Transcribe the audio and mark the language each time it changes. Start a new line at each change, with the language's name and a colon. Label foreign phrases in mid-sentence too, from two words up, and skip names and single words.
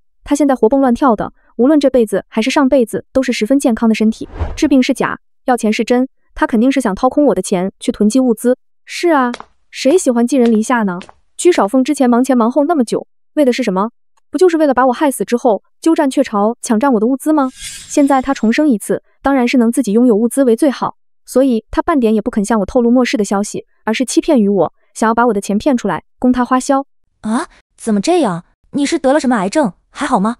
Chinese: 他現在活蹦亂跳的，無論這輩子還是上輩子都是十分健康的身體。治病是假，要錢是真，他肯定是想掏空我的錢去囤積物資。是啊，誰喜歡寄人籬下呢？居少鳳之前忙前忙後那麼久，為的是什麼？不就是為了把我害死之後鳩佔鵲巢，搶佔我的物資嗎？現在他重生一次，當然是能自己擁有物資為最好，所以他半點也不肯向我透露末世的消息，而是欺騙於我，想要把我的錢騙出來供他花銷。啊，怎麼這樣？你是得了什麼癌症？還好嗎？